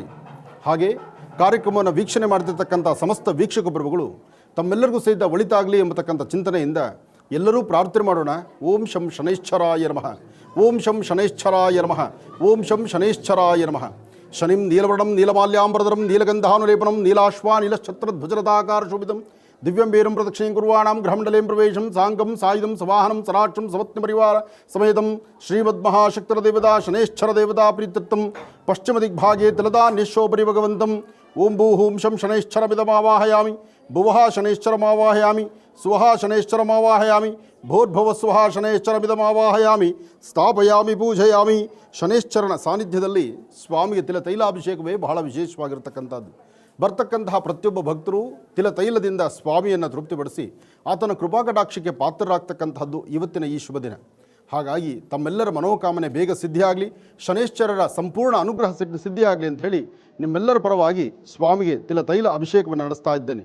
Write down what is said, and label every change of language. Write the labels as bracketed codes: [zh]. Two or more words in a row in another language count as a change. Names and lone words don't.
[kn] ಹಾಗೆ ಕಾರ್ಯಕ್ರಮವನ್ನು ವೀಕ್ಷಣೆ ಮಾಡ್ತಿರ್ತಕ್ಕಂಥ ಸಮಸ್ತ ವೀಕ್ಷಕ ಪ್ರಭುಗಳು ತಮ್ಮೆಲ್ಲರಿಗೂ ಸಹಿತ ಒಳಿತಾಗಲಿ ಎಂಬತಕ್ಕಂಥ ಚಿಂತನೆಯಿಂದ ಎಲ್ಲರೂ ಪ್ರಾರ್ಥನೆ ಮಾಡೋಣ. [sa] ಓಂ ಶಂ ಶನೈಶ್ಚರಾಯ ನಮಃ. ಓಂ ಶಂ ಶನೈಶ್ಚರಾಯ ನಮಃ. ಓಂ ಶಂ ಶನೈಶ್ಚರಾಯ ನಮಃ. ಶನಿಂ ನೀಲವರ್ಣಂ ನೀಲಮಾಲ್ಯಾಂಬರಧರಂ ನೀಲಗಂಧಾನುಲೇಪನಂ ನೀಲಾಶ್ವಾ ನೀಲಛತ್ರಧ್ವಜರಥಾಕಾರ ಶೋಭಿತಂ ದಿವ್ಯಂ ವೇರಂ ಪ್ರದಕ್ಷಿಣಂ ಕುರ್ವಾಣಾಂ ಗೃಹಮಂಡಲೇಂ ಪ್ರವೇಶಂ ಸಾಂಗಂ ಸಾಯುಧಂ ಸವಾಹನಂ ಸರಾಕ್ಷಂ ಸವತ್ನಿ ಪರಿವಾರ ಸಮೇತಂ ಶ್ರೀಮದ್ಮಹಾಶಕ್ತರ ದೇವತಾ ಶನೈಶ್ಚರ ದೇವತಾ ಪ್ರೀತ್ಯರ್ಥಂ ಪಶ್ಚಿಮ ದಿಗ್ಭಾಗೆ ತಿಲದಾನ್ಯಶೋಪರಿ ಭಗವಂತಂ. ಓಂ ಭೂಹೂಂ ಶಂ ಶನೈಶ್ಚರಮಿದಮಾವಾಹಯಾಮಿ. ಭುವಃ ಶನೈಶ್ಚರಮಾವಾಹಯಾಮಿ. ಸ್ವಹ ಶನೈಶ್ಚರಮಾವಾಹಯಾಮಿ ಭೋರ್ಭವ ಸ್ವಹ ಶನೈಶ್ಚರಮಿದಮಾವಾಹಯಾಮಿ ಸ್ಥಾಪಯಾಮಿ ಪೂಜಯಾಮಿ. [kn] ಶನೈಶ್ಚರನ ಸಾನ್ನಿಧ್ಯದಲ್ಲಿ ಸ್ವಾಮಿಗೆ ತಿಲತೈಲಾಭಿಷೇಕವೇ ಬಹಳ ವಿಶೇಷವಾಗಿರ್ತಕ್ಕಂಥದ್ದು. ಬರ್ತಕ್ಕಂತಹ ಪ್ರತಿಯೊಬ್ಬ ಭಕ್ತರು ತಿಲತೈಲದಿಂದ ಸ್ವಾಮಿಯನ್ನು ತೃಪ್ತಿಪಡಿಸಿ ಆತನ ಕೃಪಾಕಟಾಕ್ಷಕ್ಕೆ ಪಾತ್ರರಾಗ್ತಕ್ಕಂತಹದ್ದು ಇವತ್ತಿನ ಈ ಶುಭ ದಿನ. ಹಾಗಾಗಿ ತಮ್ಮೆಲ್ಲರ ಮನೋಕಾಮನೆ ಬೇಗ ಸಿದ್ಧಿಯಾಗಲಿ, ಶನೈಶ್ಚರರ ಸಂಪೂರ್ಣ ಅನುಗ್ರಹ ಸಿದ್ಧಿಯಾಗಲಿ ಅಂತ ಹೇಳಿ ನಿಮ್ಮೆಲ್ಲರ ಪರವಾಗಿ ಸ್ವಾಮಿಗೆ ತಿಲತೈಲ ಅಭಿಷೇಕವನ್ನು ನಡೆಸ್ತಾ ಇದ್ದೇನೆ.